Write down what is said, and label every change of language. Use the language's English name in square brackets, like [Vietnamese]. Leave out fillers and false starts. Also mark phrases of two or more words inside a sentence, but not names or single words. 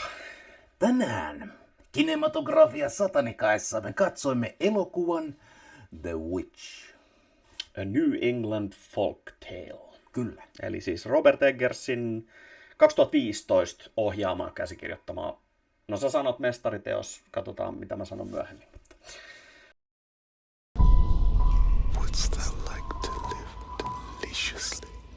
[Finnish] Tänään Kinematografia Satanikaissa me katsoimme elokuvan The Witch. A New England Folk Tale. Kyllä. Eli siis Robert Eggersin 2015 ohjaama käsikirjoittama. No sä sanot mestariteos, katsotaan mitä mä sanon myöhemmin. [English] What's that like to live deliciously?